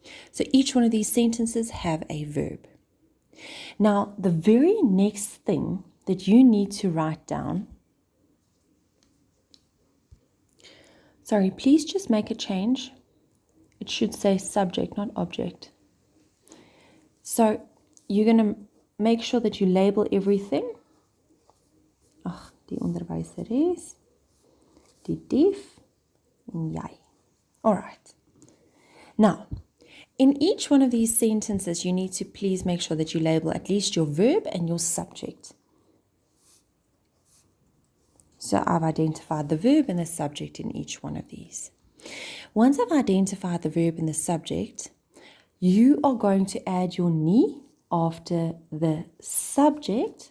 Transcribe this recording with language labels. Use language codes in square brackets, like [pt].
[en] So each one of these sentences have a verb. Now, the very next thing that you need to write down, Sorry, please just make a change. It should say subject, not object. So you're going to make sure that you label everything. [af] Die onderwyseres, die dief, en jy. [en] All right. Now, in each one of these sentences, you need to please make sure that you label at least your verb and your subject. So I've identified the verb and the subject in each one of these. Once I've identified the verb and the subject, you are going to add your nie after the subject.